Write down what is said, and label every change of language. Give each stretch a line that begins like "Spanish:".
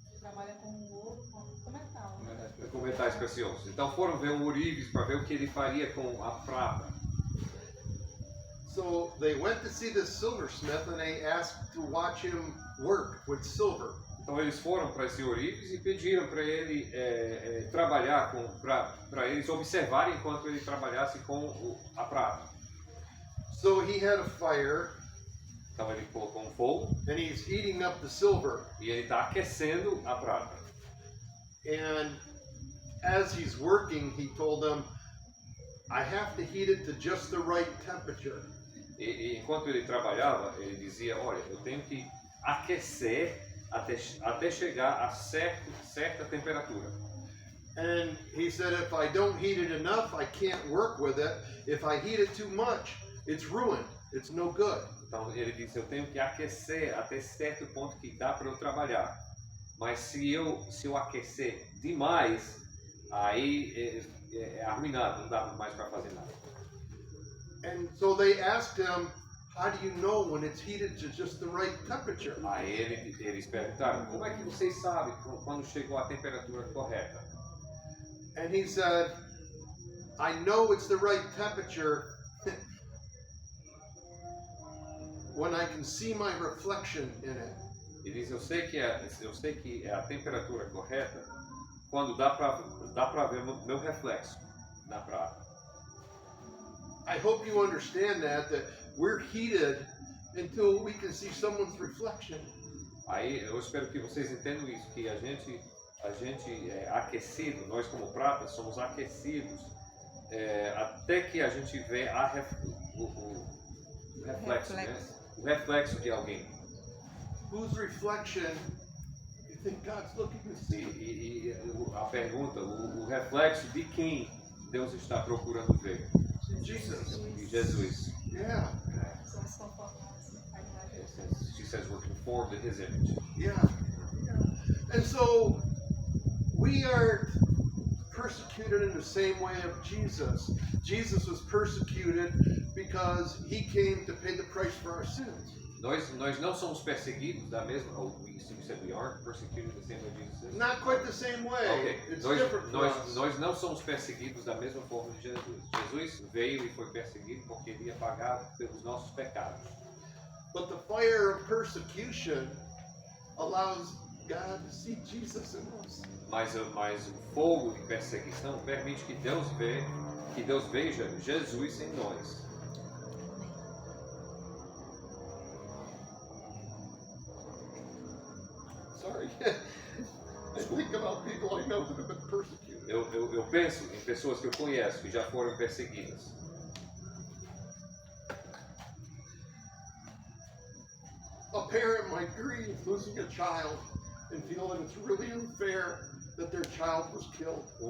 Portuguese: Trabalha com ouro, com metal. Com metais preciosos. Então foram ver o ourives para ver o que ele faria com a prata.
English: So they went to see this silversmith and they asked to watch him work with silver.
Portuguese: Então eles foram para esse ourives e pediram para ele trabalhar para eles observarem enquanto ele trabalhasse com a prata.
English: So he had a fire
Portuguese: Então ele colocou um fogo
English: and he's heating up the silver.
Portuguese: e ele está aquecendo a prata.
English: And as he's working, he told them, I have to heat it to just the right temperature.
Portuguese: E enquanto ele trabalhava, ele dizia, olha, eu tenho que aquecer até chegar a certa temperatura.
English: And he said, if I don't heat it enough, I can't work with it. If I heat it too much, it's ruined. It's no good.
Portuguese: Então ele disse, eu tenho que aquecer até certo ponto que dá para eu trabalhar. Mas se eu aquecer demais, aí é arruinado, não dá mais para fazer nada.
English: And so they asked him, how do you know when it's heated to just the right temperature?
Portuguese: Aí eles perguntaram, como é que vocês sabem quando chegou a temperatura correta?
English: And he said, I know it's the right temperature when I can see my reflection in it.
Portuguese: Ele diz, eu sei que é a temperatura correta quando dá para ver meu reflexo na prata.
English: I hope you understand that we're heated until we can see someone's reflection.
Portuguese: Aí eu espero que vocês entendam isso, que a gente é aquecido, nós como prata somos aquecidos até que a gente vê o reflexo, né? O reflexo de alguém.
English: Whose reflection you think God's looking to see?
Portuguese: E a pergunta, o reflexo de quem Deus está procurando ver?
English: Jesus.
Portuguese: De Jesus.
English: Yeah.
Portuguese: Somos conformados à imagem.
English: She says we're conformed to His image. Yeah. And so we are persecuted in the same way of Jesus. Jesus was persecuted because he came to pay the price for our sins.
Portuguese: Nós não somos perseguidos da mesma.
English: You said we aren't persecuted the same way Jesus is. Not quite the same way. Okay. It's different for us.
Portuguese: Nós não somos perseguidos da mesma forma de Jesus. Jesus veio e foi perseguido porque ele ia pagar pelos nossos pecados.
English: But the fire of persecution allows God to see Jesus in us.
Portuguese: Mas o fogo de perseguição permite que Deus veja Jesus em nós.
English: Sorry. I think about people I know that have been persecuted.
Portuguese: Eu penso em pessoas que eu conheço que já foram perseguidas.
English: A parent might grieve losing a child and feel that it's really unfair that their child was killed.